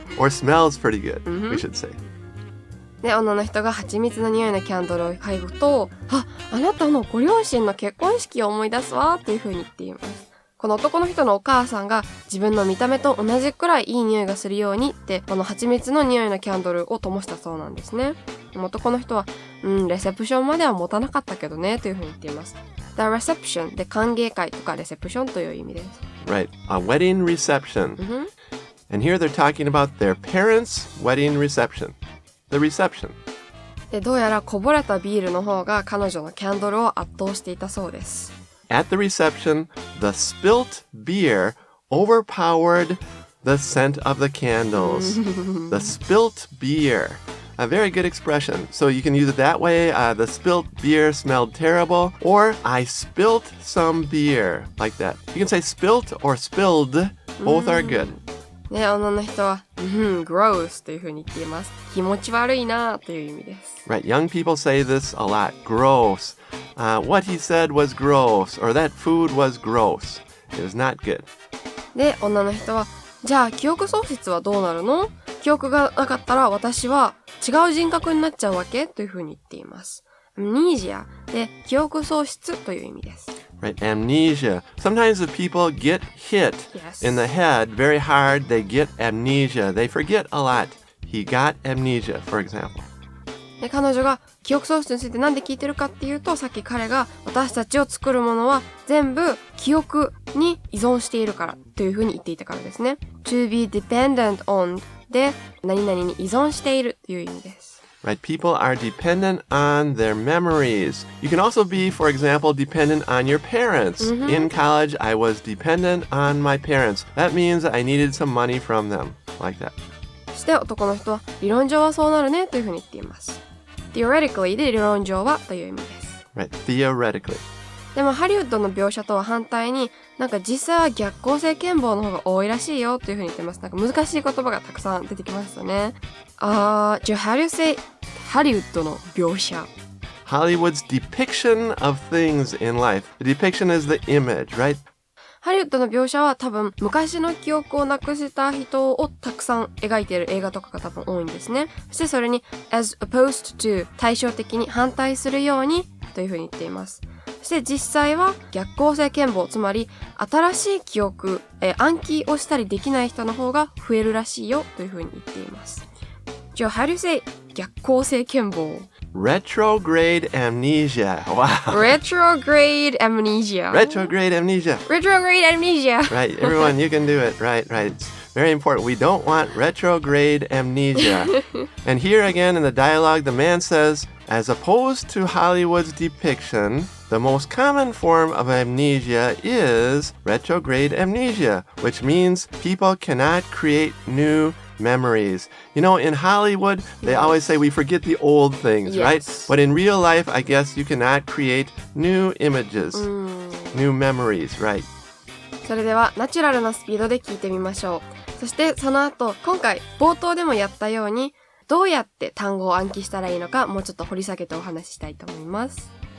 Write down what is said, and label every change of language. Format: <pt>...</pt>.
<en>Or smells pretty good, we should say.</en> <ja>で、女の人が蜂蜜の匂いのキャンドルを嗅ぐと、あなたのご両親の結婚式を思い出すわっていう風に言っています。この男の人のお母さんが自分の見た目と同じくらいいい匂いがするようにってこの蜂蜜の匂いのキャンドルを灯したそうなんですね。でも男の人は、レセプションまでは持たなかったけどねという風に言っています。 The reception で歓迎会とかレセプションという意味です。</ja> <en>Right, a wedding reception. And here they're talking about their parents' wedding reception. The reception. で、どうやらこぼれたビールの方が彼女のキャンドルを圧倒していたそうです。 At the reception, the spilt beer overpowered the scent of the candles. The spilt beer. A very good expression. So you can use it that way. The spilt beer smelled terrible. Or I spilt some beer. Like that. You can say spilt or spilled. Both are good.</en> <ja>ね、女の人は、gross という風に言っています。気持ち悪いなという意味です。</ja> <en>Right, young people say this a lot. Gross. What he said was gross. Or that food was gross. It was not good.</en> <ja>で、女の人は、じゃあ記憶喪失はどうなるの？記憶がなかったら私は違う人格になっちゃうわけという風に言っています。 amnesia で記憶喪失という意味です。</ja> <en>Right, amnesia. Sometimes if people get hit in the head very hard, they get amnesia. They forget a lot. He got amnesia, for example.</en> <ja>で、彼女が記憶喪失についてなんで聞いてるかっていうと、さっき彼が私たちを作るものは全部記憶に依存しているからというふうに言っていたからですね。 to be dependent on で何々に依存しているという意味です。</ja> <en>Right, people are dependent on their memories. You can also be, for example, dependent on your parents. In college, I was dependent on my parents. That means I needed some money from them. Like that.</en> <ja>そして男の人は理論上はそうなるねというふうに言っています。 theoretically で理論上はという意味です。</ja> <en>Right, theoretically.</en> <ja>でもハリウッドの描写とは反対になんか実際は逆行性健忘の方が多いらしいよというふうに言ってます。なんか難しい言葉がたくさん出てきましたね。じゃあ</ja> <en>how do you say</en> <ja>ハリウッドの描写</ja> <en>Hollywood's depiction of things in life. The depiction is the image, right?</en> <ja>ハリウッドの描写は多分昔の記憶をなくした人をたくさん描いている映画とかが多分多いんですね。そしてそれに as opposed to 対照的に反対するようにというふうに言っています。そして実際は逆行性健忘、つまり新しい記憶、暗記をしたりできない人の方が増えるらしいよというふうに言っています。じゃあ</ja> <en>how do you say</en> <ja>逆行性健忘</ja> <en>Retrograde amnesia. Wow. Retrograde amnesia. Retrograde amnesia. Retrograde amnesia. Right, everyone, you can do it. Right. It's very important. We don't want retrograde amnesia. And here again in the dialogue, the man says, as opposed to Hollywood's depiction, the most common form of amnesia is retrograde amnesia, which means people cannot create new memories. You know, in Hollywood, they always say we forget the old things, right? But in real life, I guess you cannot create new images, new memories, right?</en> <ja>それではナチュラルなスピードで聞いてみましょう。そしてその後、今回冒頭でもやったように、どうやって単語を暗記したらいいのか、もうちょっと掘り下げてお話ししたいと思います。</ja>